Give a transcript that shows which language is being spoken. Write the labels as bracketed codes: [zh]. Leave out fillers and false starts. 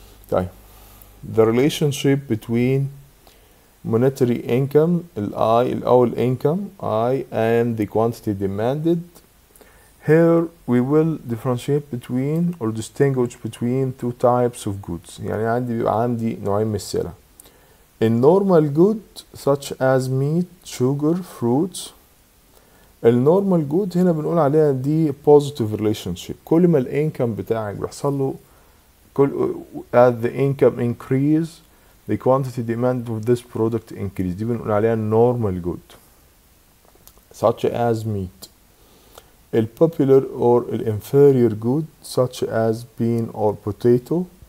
[ar] طيب [en] the relationship between monetary income [ar] الأول [en] income I and the quantity demanded. Here we will differentiate between or distinguish between two types of goods. [ar] يعني بيبقى عندي نوعين من السلع. [en] النورمال good such as meat, sugar, fruits. [ar] النورمال جود هنا بنقول عليها دي [en] positive relationship. [ar] كل ما الانكم بتاعك بيحصل له [en] as the income increase the quantity demand of this product increase، [ar] دي بنقول عليها [en] normal good such as meat. الpopular or inferior good such as bean or potato.